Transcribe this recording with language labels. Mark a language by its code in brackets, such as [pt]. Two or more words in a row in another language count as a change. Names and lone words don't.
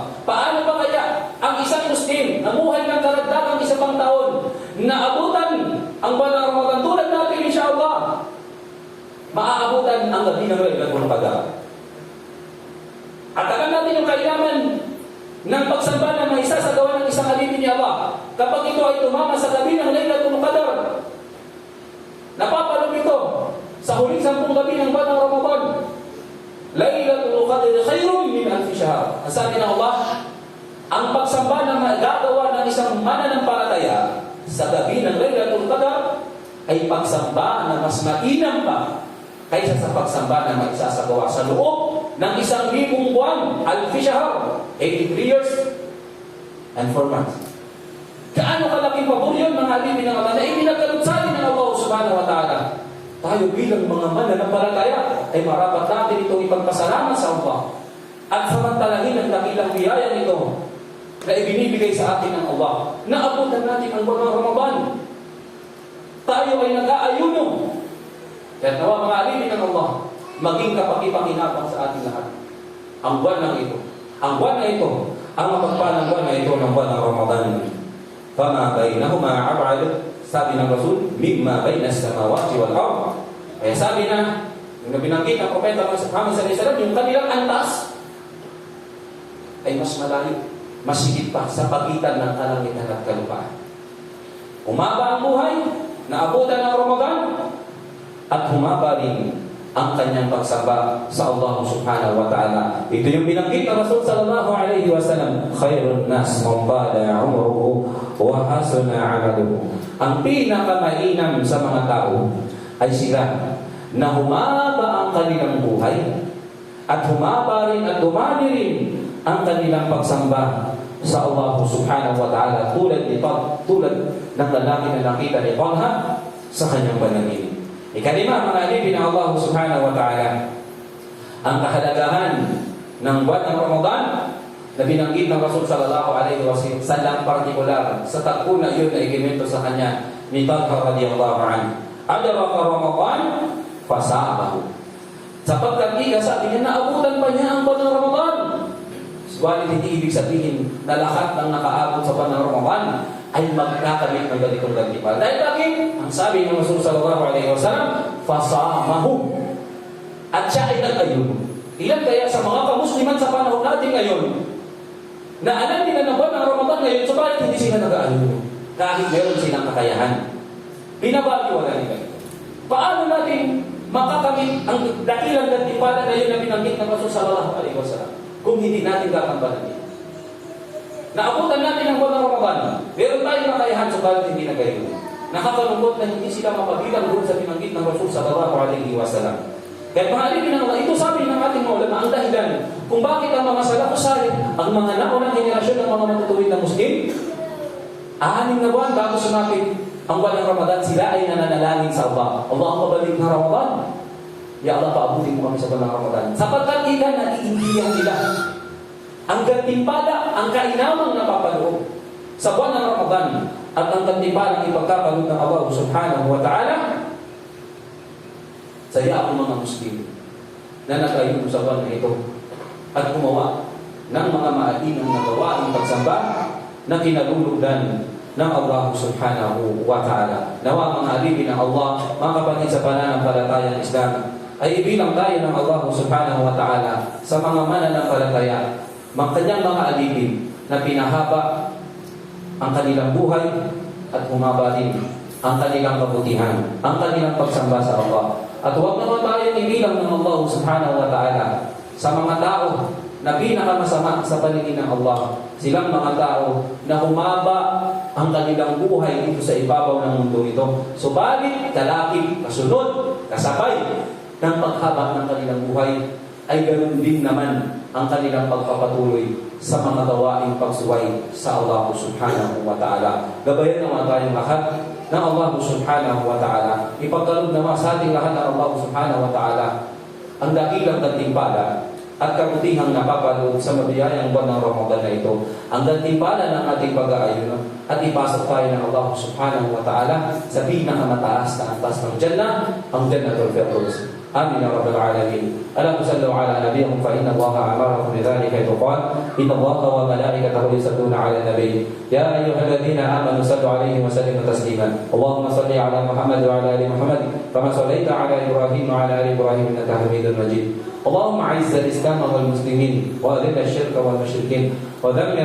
[tl] Paano pa kaya ang isang Muslim namuhay ng karagdagang isa pang taon na abutan ang buwan ng Ramadan tulad natin insyaAllah, maaabutan ang gabi ng Lailatul Qadar. At alam natin yung kailangan ng pagsamba na may isasagawa ng isang alipin ni Allah kapag ito ay tumama sa gabi ng Lailatul Qadar. Napapalog ito sa huling 10 gabi ng buwan ng Ramadan. [ar] ليلة القدر خير من ألف شهر. [tl] Ang sabi ng Allah, ang pagsamba na magagawa ng isang mananampalataya sa gabi ng Lailatul Qadr ay pagsamba na mas mainam pa kaysa sa pagsamba na magsasagawa sa loob ng 1,000 buwan, [ar] ألف شهر, [en] 83 years and 4 months. [tl] Kaano kalaking pabor yun, mga alipin ng Allah, na ipinagkalutsali ng Allah [ar] سبحانه وتعالى. [tl] Tayo bilang mga mananampalataya ay marapat natin itong ipagpasalamat sa Allah at samantalahin ang dakilang biyaya nito na ibinibigay sa atin ng Allah. Naabutan natin ang buwan ng Ramadan. Tayo ay nag-aayuno. Kaya nawa mga alipin ng Allah, maging kapakipakinabang sa ating lahat. Ang buwan ng ito, ang buwan na ito, ang mapagpalang buwan na ito ng buwan ng Ramadan. [ar] فما بينهما أبعد, [tl] sabi ng Rasul, [ar] مما بين السماوات والأرض. [tl] Kaya sabi na, yung binanggit ng Propeta Muhammad [ar] صلى الله عليه وسلم, [tl] yung kanilang antas ay mas malayo, mas higit pa sa pagitan ng kalangitan at kalupaan. Humaba ang buhay, naabutan ng Ramadan, at humaba rin ang kanyang pagsamba sa Allah [ar] سبحانه وتعالى. [tl] Ito yung binanggit ng Rasul [ar] صلى الله عليه وسلم, خير الناس من طال عمره وحسن عمله. [tl] Ang pinakamainam sa mga tao ay sila na humaba ang kanilang buhay at humaba rin at dumami rin ang kanilang pagsamba sa Allah [ar] سبحانه وتعالى, [tl] tulad ng lalaki na nakita ni Talha sa kanyang panaginip. Ikalima, mga alipin ng Allah [ar] سبحانه وتعالى, [tl] ang kahalagahan ng buwan ng Ramadan na binanggit ng Rasul [ar] صلى الله عليه وسلم [tl] sa lang partikular sa tagpo na yun na ikinwento sa kanya ni Talha [ar] رضي الله عنه. أدرك رمضان فصامه. [tl] Sapagkat sabi niya, naabutan pa niya ang buwan ng Ramadan. Subalit hindi ibig sabihin na lahat ng nakaabot sa buwan ng Ramadan ay magkakamit ng ganitong gantimpala. Dahil bakit? Ang sabi ng Rasul [ar] صلى الله عليه وسلم, [tl] fasamahu. At siya ay nag-ayun. Ilan kaya sa mga kamusliman sa panahon natin ngayon na alam nila na buwan ng Ramadan ngayon, subalit hindi sila nag-ayun. Kahit meron silang kakayahan. Binabaliwala nila. Paano natin makakamit ang dakilang gantimpala na yun na binanggit ng Rasul [ar] صلى الله عليه وسلم [tl] kung hindi natin kakambalan? Naabutan natin ang buwan ng Ramadan. Meron tayong kakayahan, subalit hindi nag-ayun. Nakakalungkot na hindi sila mapabilang doon sa binanggit ng Rasul [ar] صلى الله عليه وسلم. [tl] Kaya mga alipin ng Allah, ito sabi ng ating mga ulama ang dahilan kung bakit ang mga [ar] السلف الصالح, [tl] ang mga naunang henerasyon ng mga matutuwid na Muslim, 6 na buwan bago sumapit ang buwan ng Ramadan, sila ay nananalangin sa Allah. Allah, ang mabalik na Ramadan. [ar] يا الله, [tl] paabutin mo kami sa buwan ng Ramadan. Sapagkat ilan na iindiyan nila ang gantimpala, ang kainamang napapaloob sa buwan ng Ramadan at ang gantimpala ng ipagkapaloob ng Allah [ar] سبحانه وتعالى. [tl] Saya ang mga Muslim na nag-ayun sa buwan na ito at gumawa ng mga maalinang na gawaing pagsamba na kinalulugdan ng Allah [ar] سبحانه وتعالى. [tl] Nawa mga alipin ng Allah, mga kapatid sa pananampalatayang Islam, ay ibilang tayo ng Allah [ar] سبحانه وتعالى [tl] sa mga mananampalataya, kanyang mga alipin na pinahaba ang kanilang buhay at humaba din ang kanilang kabutihan, ang kanilang pagsamba sa Allah. At huwag naman tayong ibilang ng Allah [ar] سبحانه وتعالى [tl] sa mga tao na pinakamasama sa paningin ng Allah. Silang mga tao na humaba ang kanilang buhay dito sa ibabaw ng mundo ito. Subalit, kalakip, kasunod, kasabay ng paghaba ng kanilang buhay, ay ganoon din naman ang kanilang pagpapatuloy sa mga gawaing pagsuway sa Allah [ar] سبحانه وتعالى. [tl] Gabayan naman tayong lahat ng Allah [ar] سبحانه وتعالى. [tl] Ipagkaloob naman sa ating lahat ng Allah [ar] سبحانه وتعالى [tl] ang dakilang gantimpala at kabutihang napapaloob sa mabiyayang buwan ng Ramadan na ito. Ang gantimpala ng ating pag-aayon at ipasok tayo ng Allah [ar] سبحانه وتعالى [tl] sa pinakamataas na antas ng Jannah, ang Jannatul Firdaus. [ar] آمين يا رب العالمين. ألا تصلوا على نبيكم فإن الله أمركم بذلك حيث قال إن الله وملائكته يصلون على النبي يا أيها الذين آمنوا صلوا عليه وسلموا تسليما اللهم صل على محمد وعلى آل محمد كما صليت على إبراهيم وعلى آل إبراهيم إنك حميد مجيد اللهم أعز الإسلام والمسلمين وأذل الشرك والمشركين ودمر